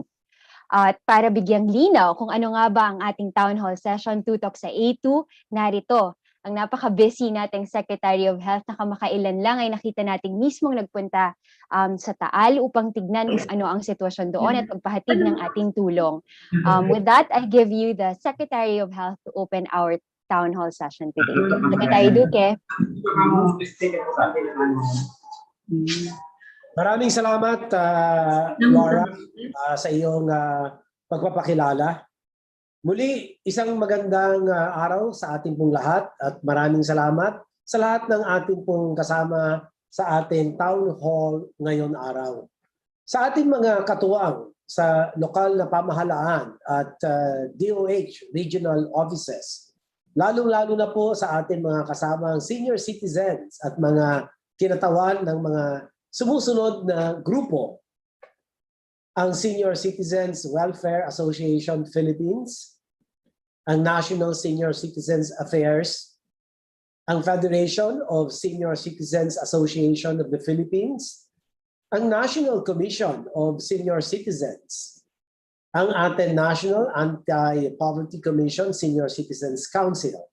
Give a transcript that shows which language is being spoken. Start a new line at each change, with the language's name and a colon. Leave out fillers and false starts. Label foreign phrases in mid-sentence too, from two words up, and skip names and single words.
Filipino: At para bigyang linaw kung ano nga ba ang ating
English: town hall session
Filipino: tutok sa A2, narito ang napaka-busy nating
English: Secretary of Health
Filipino: na kamakailan lang ay nakita nating mismong nagpunta sa Taal upang tignan kung ano ang sitwasyon doon at pagpahatid ng ating tulong.
English: With that, I give you the Secretary of Health to open our town hall session today. Secretary Duque.
Filipino: Maraming salamat, Laura, sa iyong pagpapakilala. Muli, isang magandang araw sa ating pong lahat at maraming salamat sa lahat ng ating pong kasama sa ating
English: town hall
Filipino: ngayon araw. Sa ating mga katuwang sa lokal na pamahalaan at DOH
English: regional offices,
Filipino: lalong-lalo na po sa ating mga kasamang
English: senior citizens
Filipino: at mga kinatawan ng mga sumusunod na grupo, ang Senior Citizens Welfare Association Philippines, ang National Senior Citizens Affairs, ang Federation of Senior Citizens Association of the Philippines, ang National Commission of Senior Citizens, ang ating National Anti-Poverty Commission Senior Citizens Council.